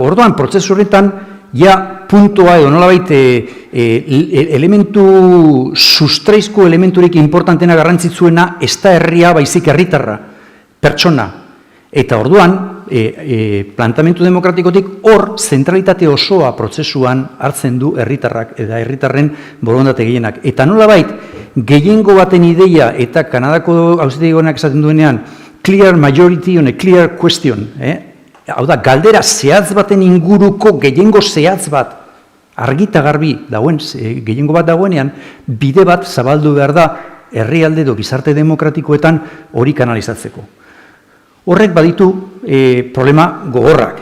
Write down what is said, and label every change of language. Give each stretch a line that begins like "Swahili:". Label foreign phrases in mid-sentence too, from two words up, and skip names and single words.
Basque: Orduan, prozesu horretan, ja puntoa edo nola baite elementu, sustraizko elementurik importantena garrantzitzuena ez da herria baizik herritarra, pertsona. Eta orduan, plantamentu demokratikotik hor zentralitate osoa prozesuan hartzen du herritarrak eta herritarren borondate gehienak. Eta nolabait, gehiengo baten ideia eta Kanadako auzitegi gorenak esaten duenean
English: clear majority on a clear question,
Basque: hau da, galdera zehatz baten inguruko gehiengo zehatz bat argita garbi dagoen, gehiengo bat dagoenean, bide bat zabaldu behar da herrialde edo gizarte demokratikoetan hori kanalizatzeko. Horrek baditu problema gogorrak.